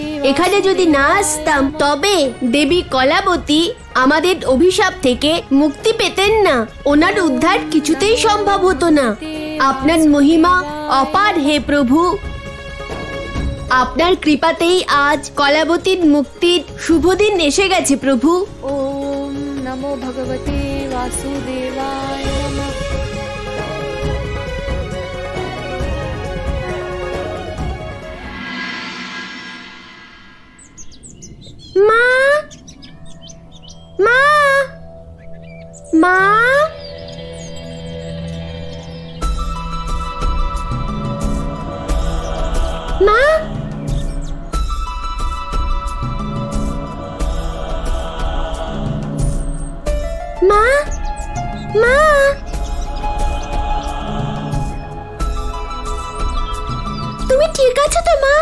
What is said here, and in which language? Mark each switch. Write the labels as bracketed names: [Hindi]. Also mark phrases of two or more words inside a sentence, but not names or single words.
[Bangla] এখানে যদি না আসতাম তবে দেবী কলাবতী আমাদের অভিশাপ থেকে মুক্তি পেতেন না। ওনার উদ্ধার কিছুতেই সম্ভব হতো না। আপনার মহিমা অপার হে প্রভু। আপনার কৃপাতেই আজ কলাবতীর মুক্তির শুভদিন এসে গেছে প্রভু। [Sanskrit] ওম নমো ভগবতে বাসুদেবায় নমঃ। [Bangla] মা, মা, মা, মা, মা, মা, তুমি ঠিক আছো তো মা?